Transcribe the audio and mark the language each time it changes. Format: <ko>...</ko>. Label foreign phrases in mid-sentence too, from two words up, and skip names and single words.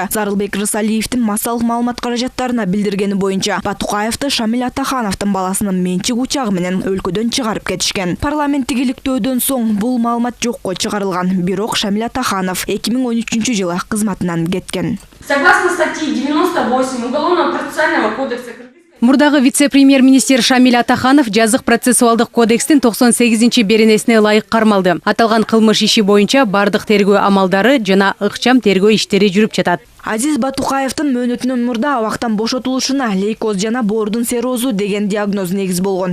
<ky>Зарылбек Рысалиевдин массалык маалымат каражаттарына билдиргени боюнча Батукаевди Шамил Атахановдун баласынын менчик учагы менен өлкөдөн чыгарып кетишкен. Парламенттик иликтөөдөн соң бул маалымат жокко чыгарылган. Бирок Шамил Атаханов 2013-жылы кызматынан кеткен.</ky> <ru>Согласно статьи 98 Уголовно-процессуального кодекса</ru> <ky>Мурдагы вице-премьер-министр Шамил Атаханов жазык процессуалдык кодекстин 98 беренесине ылайык кармалды. Аталган кылмыш иши боюнча бардык тергөө амалдары жана ыкчам тергөө иштери жүрүп жатат. Азиз Батукаевдин мөөнөтүнөн мурда абактан бошотулушуна лейкоз жана боордун серозу деген диагноз негиз болгон.</ky>